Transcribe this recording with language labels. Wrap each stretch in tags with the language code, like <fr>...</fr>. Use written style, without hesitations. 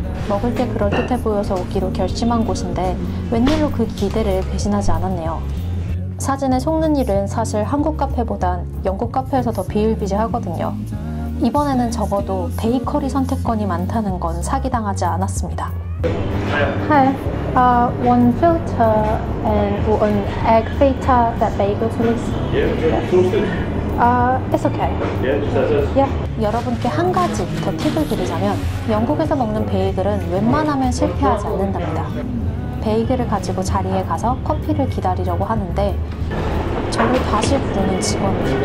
<ko>먹을 게 그럴듯해 보여서 오기로 결심한 곳인데 웬일로 그 기대를 배신하지 않았네요. 사진에 속는 일은 사실 한국 카페보단 영국 카페에서 더 비일비재하거든요. 이번에는 적어도 베이커리 선택권이 많다는 건 사기당하지 않았습니다.</ko> <en>Hi, one filter and one egg feta that bagel please. It's okay. Yeah.</en> <ko>여러분께 한 가지 더 팁을 드리자면 영국에서 먹는 베이글은 웬만하면 실패하지 않는답니다. 베이글을 가지고 자리에 가서 커피를 기다리려고 하는데 저를 다시 부르는 직원이</ko>